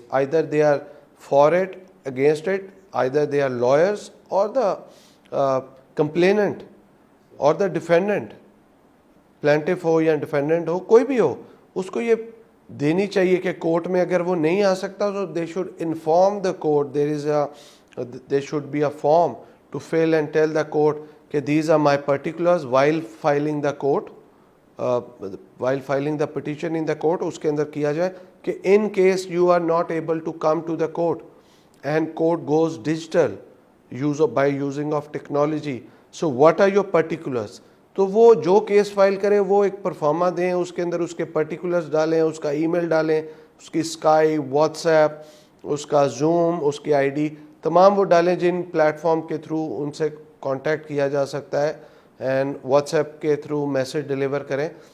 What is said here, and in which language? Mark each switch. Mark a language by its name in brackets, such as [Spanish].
[English] either they are for it, against it, either they are lawyers और the complainant और the defendant, [Hindi] plaintiff हो या defendant हो, कोई भी हो, उसको ये देनी चाहिए कि कोर्ट में अगर वो नहीं आ सकता तो [English] They should inform the court. There should be a form to fill and tell the court कि these are my particulars while filing the court, while filing the petition in the court. [Hindi] उसके अंदर किया जाए कि [English] in case you are not able to come to the court and court goes digital by using of technology, so what are your particulars. [Hindi] तो वो जो case file करे वो एक परफॉर्मा दें, उसके अंदर उसके पर्टिकुलर्स डालें, उसका ईमेल डालें, उसकी स्काई, व्हाट्सएप, उसका जूम, उसकी ID, तमाम वो डालें जिन प्लेटफॉर्म के थ्रू उनसे कांटेक्ट किया जा सकता है, एंड व्हाट्सएप के थ्रू मैसेज डिलीवर करें.